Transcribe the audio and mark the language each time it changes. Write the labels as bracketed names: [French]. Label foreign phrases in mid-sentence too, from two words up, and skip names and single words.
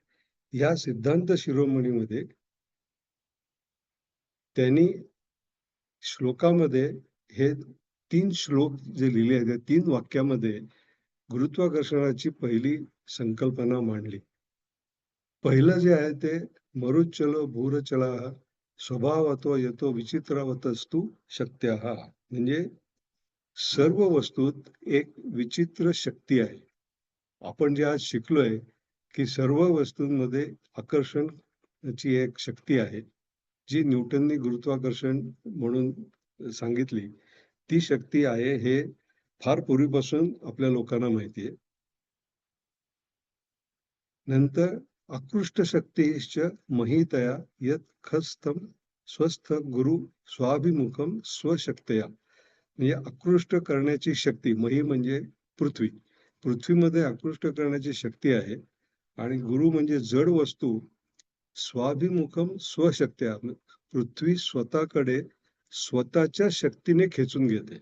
[Marathi] या सिद्धांत शिरोमणीमध्ये त्यांनी श्लोकामध्ये हे 3 श्लोक जे लिहिले आहेत, त्या 3 वाक्यामध्ये गुरुत्वाकर्षणाची पहिली संकल्पना मांडली. पहिलं जे आहे ते [Sanskrit] मरुच्चलो भूरचलाः स्वभावतो यतो विचित्रावतस्तु शक्त्यः. [Marathi] म्हणजे सर्व वस्तूत एक विचित्र शक्ती आहे. आपण जे आज शिकलोय, की सर्व वस्तूंमध्ये आकर्षणाची एक शक्ती आहे, जी न्यूटननी गुरुत्वाकर्षण म्हणून सांगितली. ती शक्ती आहे हे फार पूर्वीपासून आपल्या लोकांना माहिती आहे. [Sanskrit] नंतर आकृष्ट शक्तीश्च महितया यत् खस्थम स्वस्थ गुरु स्वाभिमुखम स्वशक्तया. [Marathi] म्हणजे आकृष्ट करण्याची शक्ती, मही म्हणजे पृथ्वी. पृथ्वीमध्ये आकृष्ट करण्याची शक्ती आहे आणि गुरु म्हणजे जड वस्तू [Sanskrit] स्वाभिमुखम स्वशक्त्या. [Marathi] पृथ्वी स्वतःकडे स्वतःच्या शक्तीने खेचून घेते.